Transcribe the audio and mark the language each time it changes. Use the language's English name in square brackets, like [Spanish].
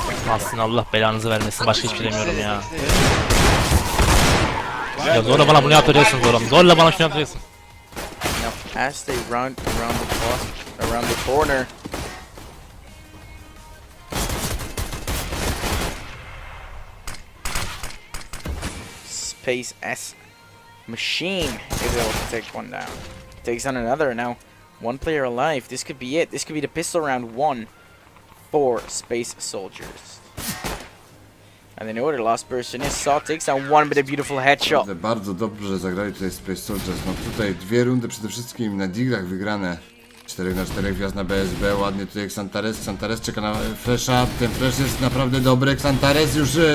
[Turkish] Aslında Allah belanızı vermesin. Başka hiçbir şey demiyorum ya. Ya zorla bana bunu yaptıracaksın zorla. Zorla bana şunu yaptıracaksın. [English] Now, as they run around the corner, Space S Machine is able to take one down. Takes on another now. 1 player alive. This could be it. This could be the pistol round 1 for Space Soldiers. And they know what their last person is. Saw takes down 1 with a beautiful headshot. [Polish] Bardzo dobrze zagrali tutaj Space Soldiers, no tutaj 2 rundy przede wszystkim na diglach wygrane. 4 na 4 gwiazd na BSB, ładnie tutaj Xantares, Xantares czeka na flasha, ten flash jest naprawdę dobry, Xantares już...